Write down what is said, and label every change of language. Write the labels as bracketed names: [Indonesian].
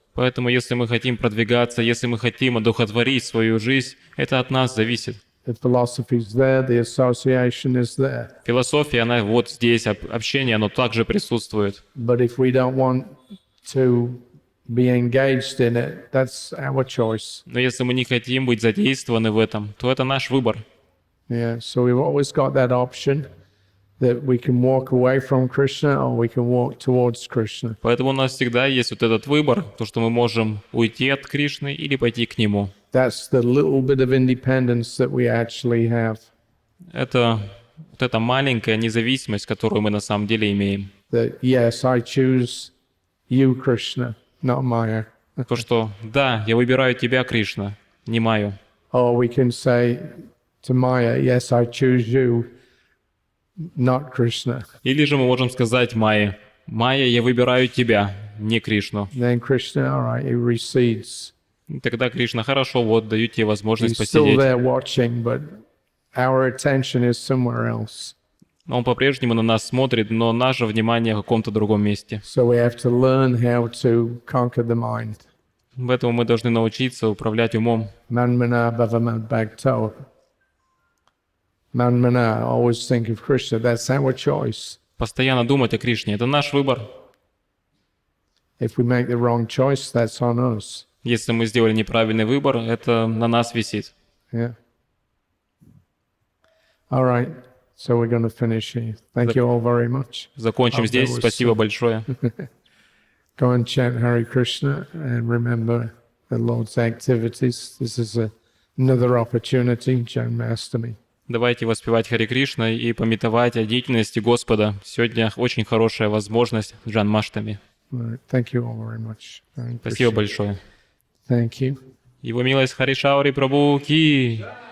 [Russian] Поэтому если мы хотим продвигаться, если мы хотим одухотворить свою жизнь, это от нас зависит. [English] The philosophy is there, the association is there. [Russian] Философия, она вот здесь, общение, оно также присутствует. [English] But if we don't want to be engaged in it, that's our choice. [Russian] Но если мы не хотим быть задействованы в этом, то это наш выбор. [English] Yeah, so we've always got that option that we can walk away from Krishna or we can walk towards Krishna. [Russian] Поэтому у нас всегда есть вот этот выбор, то, что мы можем уйти от Кришны или пойти к Нему. [English] That's the little bit of independence that we actually have. [Russian] Это вот эта маленькая независимость, которую мы на самом деле имеем. [English] That yes, I choose you, Krishna, not Maya. [Russian] То, что да, я выбираю тебя, Кришна, не Майю. [English] Or we can say to Maya, yes, I choose you, not Krishna. [Russian] Или же мы можем сказать Майе, Майя, я выбираю тебя, не Кришну. [English] Then Krishna, all right, he recedes. [Russian] И тогда Кришна, хорошо, вот, даю тебе возможность [English] He's still [Russian] посидеть. [English] there watching, but our attention is somewhere else. [Russian] Он по-прежнему на нас смотрит, но наше внимание в каком-то другом месте. [English] So we have to learn how to conquer the mind. [Russian] Поэтому мы должны научиться управлять умом. [Sanskrit] Manmana bhavamad bhakto. [English] Manmana, always think of Krishna. That's our choice. [Russian] Постоянно думать о Кришне — это наш выбор. [English] If we make the wrong choice, that's on us. [Russian] Если мы сделали неправильный выбор, это на нас висит. [English] Yeah. All right. So we're going to finish here. Thank you all very much. [Russian] Закончим здесь. Спасибо большое. [English] Go and chant Hare Krishna and remember the Lord's activities. This is another opportunity, Janmashtami. [Russian] Давайте воспевать Хари Кришна и памятовать о деятельности Господа. Сегодня очень хорошая возможность Джанмаштами. [English] Right. Thank you all very much. [Russian] Спасибо большое. [English] Thank you. [Russian] Его Милость Хари Шаури, прабху, Ки.